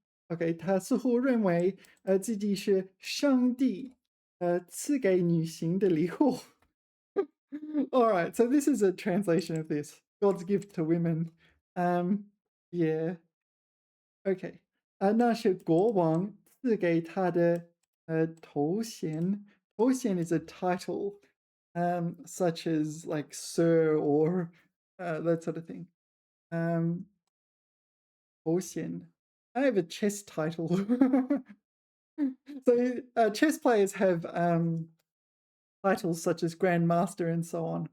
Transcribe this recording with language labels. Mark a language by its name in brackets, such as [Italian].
[Chinese] Okay, 他似乎认为自己是上帝赐给女性的礼物. [English] All right, so this is a translation of this. God's gift to women. Yeah. Okay. [Chinese] 那是国王赐给他的头衔. [English] 头衔 is a title, such as like sir or that sort of thing. 头衔.I have a chess title. So chess players have titles such as Grandmaster and so on.